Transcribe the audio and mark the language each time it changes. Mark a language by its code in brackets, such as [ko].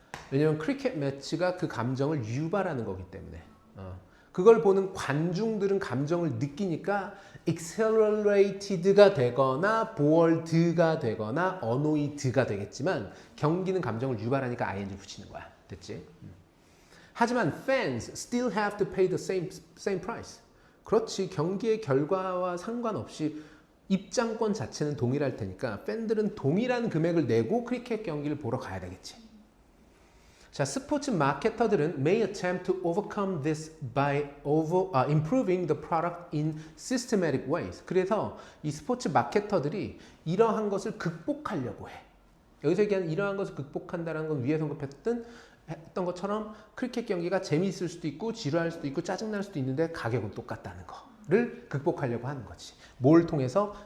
[ko] 왜냐면 크리켓 매치가 그 감정을 유발하는 거기 때문에. 그걸 보는 관중들은 감정을 느끼니까 accelerated가 되거나 bored가 되거나 annoyed가 되겠지만 경기는 감정을 유발하니까 ing 붙이는 거야. 됐지? 하지만 [en] fans still have to pay the same price. [ko] 그렇지. 경기의 결과와 상관없이 입장권 자체는 동일할 테니까 팬들은 동일한 금액을 내고 크리켓 경기를 보러 가야 되겠지. [en] 자, [ko] 스포츠 마케터들은 [en] may attempt to overcome this by improving the product in systematic ways. [ko] 그래서 이 스포츠 마케터들이 이러한 것을 극복하려고 해. 여기서 얘기하는 이러한 것을 극복한다는 건 위에 언급했던 것처럼 크리켓 경기가 재미있을 수도 있고 지루할 수도 있고 짜증날 수도 있는데 가격은 똑같다는 거를 극복하려고 하는 거지. 뭘 통해서?